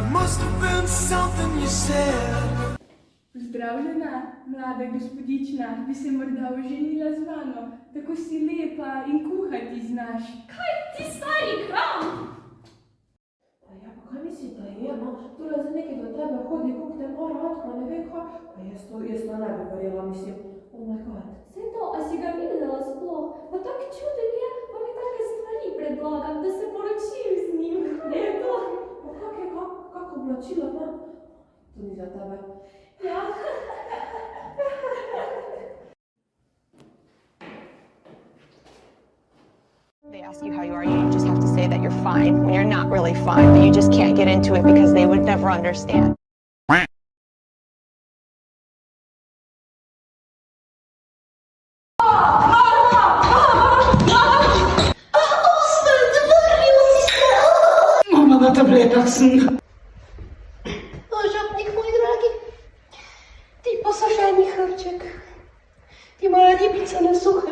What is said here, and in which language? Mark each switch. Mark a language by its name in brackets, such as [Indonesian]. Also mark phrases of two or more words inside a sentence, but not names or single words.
[English] must have been something you said. [Slovenian] Pozdravljena, mlada gospodična, bi se morda oženila z mano, tako si lepa in kuhati znaš. Kaj ti stari kram? Ja, pa kaj misliš, da je, no? Tole za nekaj do tebe hodi, kako te mora rad, pa ne vem kaj. Pa jaz to ne bi verjela, mislim, [English] oh my god. [Slovenian] Saj to, a si ga videla sploh? Pa tak čuden je, pa mi take stvari predlagam, da se poročim z njim. Ne, to. Pa kako oblačilo, no? To ni za tebe. Ja. [English] They ask you how you are, you just have to say that you're fine when you're not really fine, but you just can't get into it because they would never understand. [Slovenian] Mama na tabletah sem. Žabnik, moj dragi, ti posušeni hrček, ti moja ribica na suhem.